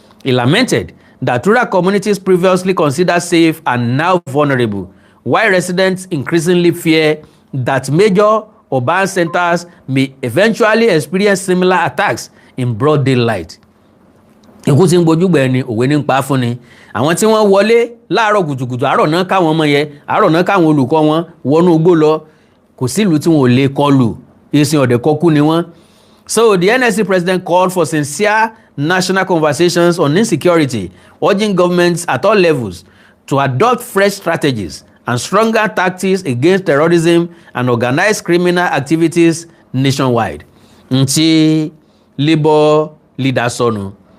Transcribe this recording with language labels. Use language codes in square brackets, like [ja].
[en] He lamented that rural communities previously considered safe are now vulnerable, while residents increasingly fear that major urban centers may eventually experience similar attacks in broad daylight. [yo] Ikú tí ń gbojú gbẹ̀ ni òwe ní ń pa fún ni. Àwọn tí wọ́n wọlé láàárọ̀ kùtùkùtù àárọ̀ náà káwọn ọmọ yẹn àárọ̀ náà káwọn olùkọ́ wọn wọnú igbó lọ kò sí ìlú tí wọn ò lè kọlù ìsìn ọ̀dẹ̀kọ́kú ni wọ́n. [en] So the NSC president called for sincere national conversations on insecurity, urging governments at all levels to adopt fresh strategies and stronger tactics against terrorism and organized criminal activities nationwide. [yo] Nti Labour leader sọnù.